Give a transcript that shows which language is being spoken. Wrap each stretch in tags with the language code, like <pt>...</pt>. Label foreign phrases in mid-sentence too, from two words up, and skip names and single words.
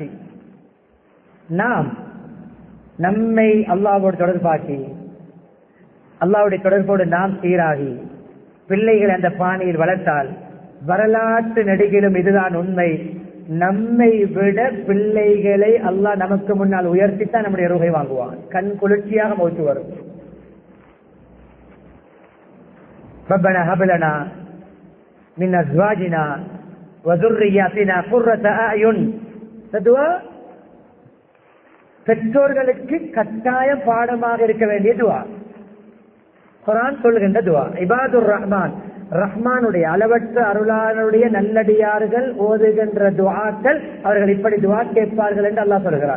<ta>நாம் நம்மை அல்லாஹ்வோடு தொடர்பாக்கி, அல்லாஹ்வுடைய தொடர்போடு நாம் சீராகி பிள்ளைகள் அந்த பாணியில் வளர்த்தால் வரலாற்று நெடுகிலும் இதுதான் உண்மை. நம்மை விட பிள்ளைகளை அல்லாஹ் நமக்கு முன்னால் உயர்த்தித்தான் நம்முடைய ரூஹை வாங்குவான். கண் குளிர்ச்சியாக மௌத்து வரும்.</ta> <ar>ربنا هب لنا من أزواجنا و ذُرِّيَّاتِنَا قُرَّةَ أَعْيُنٍ.</ar> <ta>துஆ பெற்றோர்களுக்கு கட்டாயம் பாடமாக இருக்க வேண்டிய துஆ. குர்ஆன் சொல்கின்ற துஆ.</ta> <ar>عباد الرحمن,</ar> <ta>ரஹ்மானுடைய அளவற்ற அருளாளனுடைய நல்லடியார்கள் ஓதுகின்ற துஆக்கள், அவர்கள் இப்படி துஆ கேட்பார்கள் என்று அல்லாஹ் சொல்கிறார்.</ta>